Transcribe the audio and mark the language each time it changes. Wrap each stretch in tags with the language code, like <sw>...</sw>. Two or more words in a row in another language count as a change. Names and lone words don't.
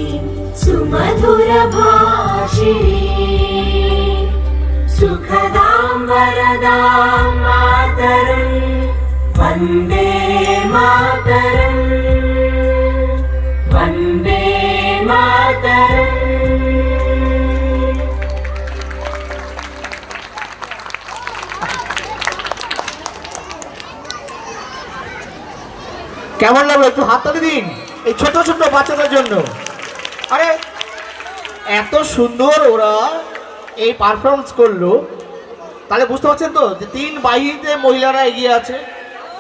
<sa>सुमधुरभाषिणी सुखदां वरदां मातरं वन्दे मातरं वन्दे मातरं।</sa> <bn>কেমন লাগলো একটু হাততালি দিন এই ছোট ছোট বাচ্চাদের জন্য। আরে এত সুন্দর ওরা এই পারফরমেন্স করলো, তাহলে বুঝতে পারছেন তো যে 3 বাহিনীতে মহিলারা এগিয়ে আছে।</bn>